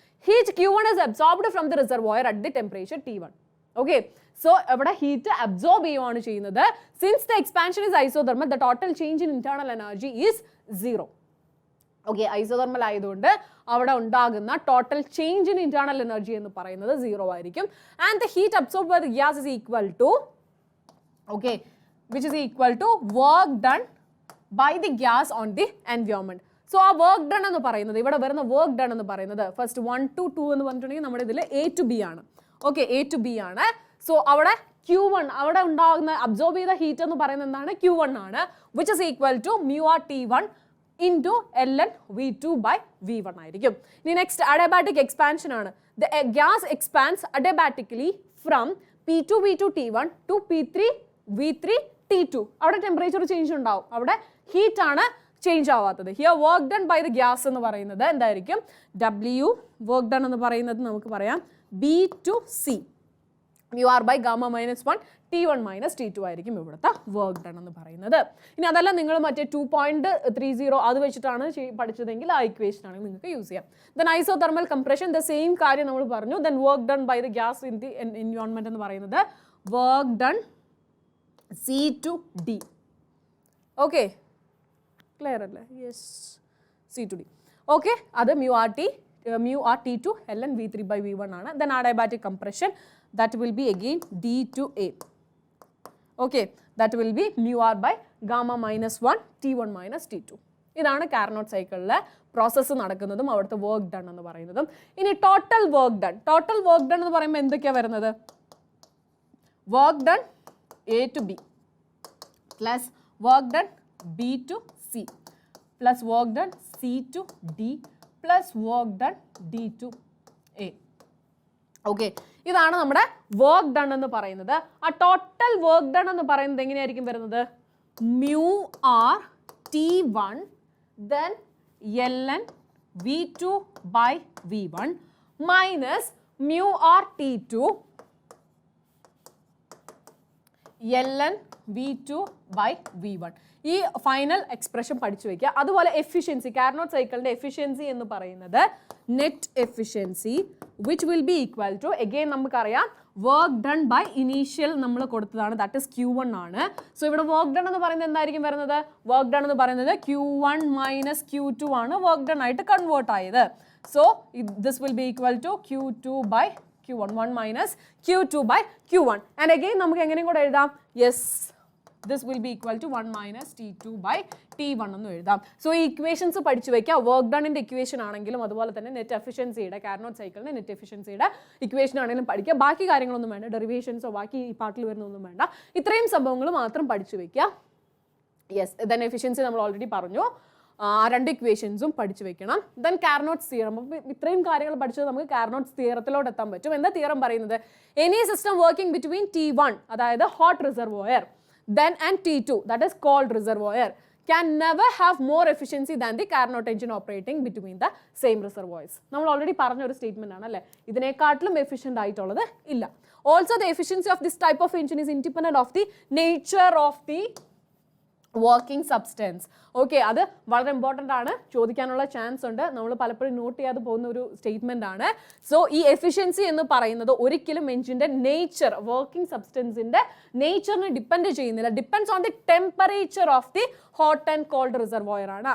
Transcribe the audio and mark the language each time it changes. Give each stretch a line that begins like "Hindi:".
English: Heat Q1 is absorbed from the reservoir at the temperature T1.
Malayalam: Okay, so ഇവിടെ heat absorb ചെയ്യുകയാണ് ചെയ്യുന്നത്.
English: Since the expansion is isothermal, the total change in internal energy is 0.
Malayalam: Okay, isothermal ആയതുകൊണ്ട് അവിടെ ഉണ്ടാകുന്ന
English: total change in internal energy
Malayalam: എന്ന് പറയുന്നത് 0 ആയിരിക്കും.
English: And the heat absorb by the gas is equal to, okay, which is equal to work done by the gas on the environment.
Malayalam: So ആ work done എന്ന് പറയുന്നത്, ഇവിടെ വരുന്ന work done എന്ന് പറയുന്നത് ഫസ്റ്റ് 1 to 2 എന്ന് പറഞ്ഞിട്ടുണ്ടെങ്കിൽ നമ്മുടെ ഇതിൽ A to B ആണ്. ഓക്കെ, A to B ആണ്. സോ അവിടെ Q1 അവിടെ ഉണ്ടാകുന്ന അബ്സോർബ് ചെയ്ത ഹീറ്റ് എന്ന് പറയുന്നത് എന്താണ്?
English: Q1 ആണ്, which is equal to μR T1 into ln V2 by V1
Malayalam: ആയിരിക്കും. ഇനി നെക്സ്റ്റ് അഡിയാബാറ്റിക് എക്സ്പാൻഷൻ ആണ്.
English: The gas expands adiabatically from P2 V2 T1 to P3 V3 T2.
Malayalam: അവിടെ ടെമ്പറേച്ചർ ചേഞ്ച് ഉണ്ടാവും, അവിടെ ഹീറ്റ് ആണ് change ആവാത്തത്. Here work done by the gas എന്ന് പറയുന്നത് എന്തായിരിക്കും? W വർക്ക് ഡൺ എന്ന് പറയുന്നത് നമുക്ക് പറയാം B to C μR by gamma minus 1 T1 minus T2 ആയിരിക്കും ഇവിടുത്തെ വർക്ക് ഡൺ എന്ന് പറയുന്നത്. ഇനി അതല്ല നിങ്ങൾ മറ്റേ 2.30 അത് വെച്ചിട്ടാണ് പഠിച്ചതെങ്കിൽ ആ ഇക്വേഷൻ ആണെങ്കിൽ നിങ്ങൾക്ക് യൂസ് ചെയ്യാം.
English: then isothermal compression the same
Malayalam: കാര്യം നമ്മൾ പറഞ്ഞു.
English: Then work done by the gas in the environment എന്ന് പറയുന്നത് work done C to D.
Malayalam: Okay, clear അല്ലേ? Yes, C to D. Okay, അത് μR T2 ln V3 by V1 ആണ്.
English: Then adiabatic compression that will be again D to A. Okay, that will be μR by gamma minus 1 T1 minus T2.
Malayalam: ഇതാണ് Carnot സൈക്കിളിലെ process നടക്കുന്നതും അവിടുത്തെ work done എന്ന് പറയുന്നതും. ഇനി total work done. Total work done എന്ന് പറയുമ്പോൾ എന്തൊക്കെയാണ് വരുന്നത്?
English: Work done A to B plus work done B to C plus work done C to D plus work done D to A.
Malayalam: Okay, ഇതാണ് നമ്മുടെ work done എന്ന് പറയുന്നത്. ആ total work done എന്ന് പറയുന്നത് എങ്ങനെയായിരിക്കും വരുന്നത്?
English: μR T1 then ln V2 by V1 minus μR T2 ln V2 by V1.
Malayalam: ഈ ഫൈനൽ എക്സ്പ്രഷൻ പഠിച്ചു വയ്ക്കുക. അതുപോലെ എഫിഷ്യൻസി, കാർനോട്ട് സൈക്കിളിന്റെ എഫിഷ്യൻസി എന്ന് പറയുന്നത് net efficiency
English: which will be equal to
Malayalam: again നമുക്കറിയാം വർക്ക് ഡൺ ബൈ ഇനീഷ്യൽ നമ്മൾ കൊടുത്തതാണ്, ദാറ്റ് ഇസ് Q1 ആണ്. സോ ഇവിടെ വർക്ക് ഡൺ എന്ന് പറയുന്നത് എന്തായിരിക്കും വരുന്നത്? വർക്ക് ഡൺ എന്ന് പറയുന്നത് Q1 മൈനസ് Q2 ആണ് വർക്ക് ഡൺ ആയിട്ട് കൺവേർട്ട് ആയത്.
English: So this will be equal to Q2 by Q1, 1 minus Q2 by Q1. And again
Malayalam: നമുക്ക് എങ്ങനെയും കൂടെ എഴുതാം?
English: Yes, this will be equal to 1 minus T2 by T1
Malayalam: എന്ന് എഴുതാം. So ഈ ഇക്വേഷൻസ് പഠിച്ചു വയ്ക്കുക. വർക്ക് ഡണിൻ്റെ ഇക്വേഷൻ ആണെങ്കിലും അതുപോലെ തന്നെ നെറ്റ് എഫിഷ്യൻസിയുടെ കാർനോട്ട് സൈക്കിളിൻ്റെ നെറ്റ് എഫിഷ്യൻസിയുടെ ഇക്വേഷൻ ആണെങ്കിലും പഠിക്കുക. ബാക്കി കാര്യങ്ങളൊന്നും വേണ്ട, ഡെറിവേഷൻസോ ബാക്കി ഈ പാർട്ടിൽ വരുന്നൊന്നും വേണ്ട. ഇത്രയും സംഭവങ്ങൾ മാത്രം പഠിച്ചു വയ്ക്കുക. യെസ്, ദെൻ എഫിഷ്യൻസി നമ്മൾ ഓൾറെഡി പറഞ്ഞു. രണ്ട് ഇക്വേഷൻസും പഠിച്ചു വെക്കണം. Then Carnot's theorem. അപ്പോൾ ഇത്രയും കാര്യങ്ങൾ പഠിച്ചത് നമുക്ക് കാർനോട്ട്സ് തിയറത്തിലോട്ട് എത്താൻ പറ്റും. എന്താ തിയറം പറയുന്നത്?
English: any system working between T1
Malayalam: അതായത്
English: Hot reservoir then and T2 that is cold reservoir can never have more efficiency than the Carnot engine operating between the same reservoirs.
Malayalam: നമ്മൾ ഓൾറെഡി പറഞ്ഞ ഒരു statement ആണ് അല്ലേ? ഇതിനേക്കാട്ടിലും efficient ആയിട്ടുള്ളത് ഇല്ല.
English: Also the efficiency of this type of engine is independent of the nature of the
Malayalam: working substance. Okay, അത് വളരെ important ആണ്, ചോദിക്കാനുള്ള ചാൻസ് ഉണ്ട്. നമ്മൾ പലപ്പോഴും നോട്ട് ചെയ്യാതെ പോകുന്ന ഒരു സ്റ്റേറ്റ്മെന്റ് ആണ്. സോ ഈ എഫിഷ്യൻസി എന്ന് പറയുന്നത് ഒരിക്കലും എഞ്ചിൻ്റെ നേച്ചർ, വർക്കിംഗ് സബ്സ്റ്റൻസിൻ്റെ നേച്ചറിനെ ഡിപ്പെൻഡ് ചെയ്യുന്നില്ല.
English: Depends on the temperature of the hot and cold reservoir ആണ്.